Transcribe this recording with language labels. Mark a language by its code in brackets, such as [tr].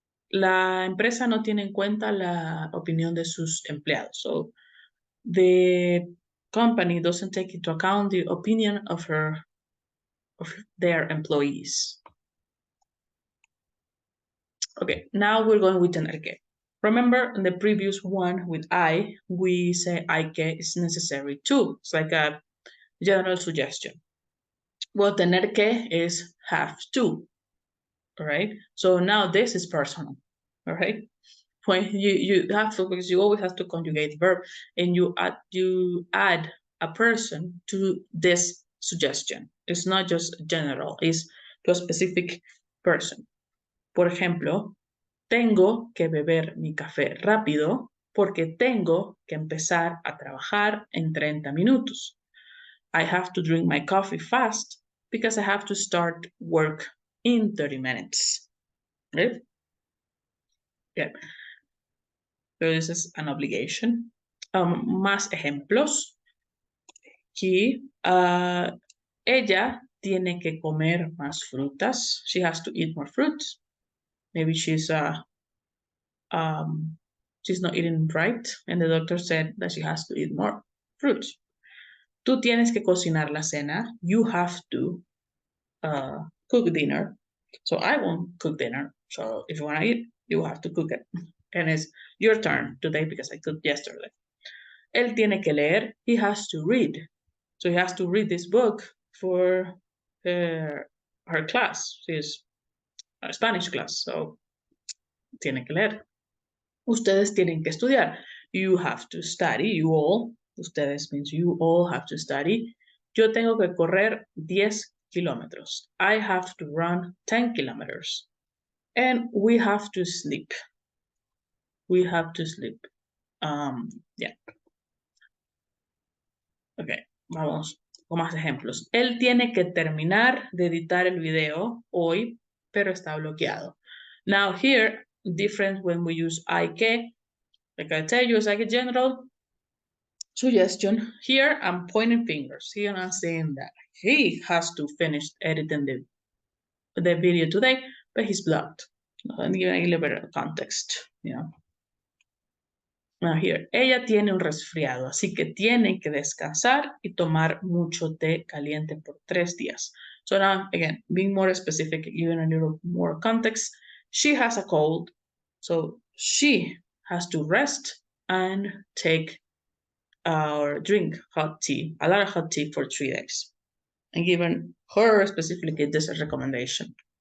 [es] La empresa no tiene en cuenta la opinión de sus empleados. [en] So the company doesn't take into account the opinion of their employees. Okay, now we're going with tener que. Remember in the previous one with I, we say I que is necessary too. It's like a general suggestion. Well, tener que is have to, all right? So now this is personal, all right? When you have to, because you always have to conjugate verb, and you add a person to this suggestion. It's not just general, it's to a specific person. [es] Por ejemplo, tengo que beber mi café rápido porque tengo que empezar a trabajar en 30 minutos. [en] I have to drink my coffee fast because I have to start work in 30 minutes. Right? Yeah. So this is an obligation. [es] Más ejemplos. Aquí, ella tiene que comer más frutas. [en] She has to eat more fruits. Maybe she's not eating right, and the doctor said that she has to eat more fruits. [es] Tú tienes que cocinar la cena. [en] You have to cook dinner. So I won't cook dinner. So if you want to eat, you have to cook it. And it's your turn today because I cooked yesterday. [es] Él tiene que leer. [en] He has to read. So he has to read this book for her class. She's a Spanish class, so [es] tiene que leer. Ustedes tienen que estudiar. [en] You have to study. You all. Ustedes means you all have to study. [es] Yo tengo que correr 10 kilómetros. [en] I have to run 10 kilometers. And we have to sleep. We have to sleep. Yeah. [es] Ok, vamos con más ejemplos. Él tiene que terminar de editar el video hoy, pero está bloqueado. [en] Now here, different when we use I que. Like I tell you, it's like a general suggestion. Here, I'm pointing fingers. Here, I'm saying that he has to finish editing the video today, but he's blocked. I'm giving a little bit of context, you know. Now here, [es] ella tiene un resfriado, así que tiene que descansar y tomar mucho té caliente por 3 días. [en] So now, again, being more specific, giving a little more context, she has a cold, so she has to rest and take or drink hot tea, a lot of hot tea for 3 days. And given her specifically this recommendation.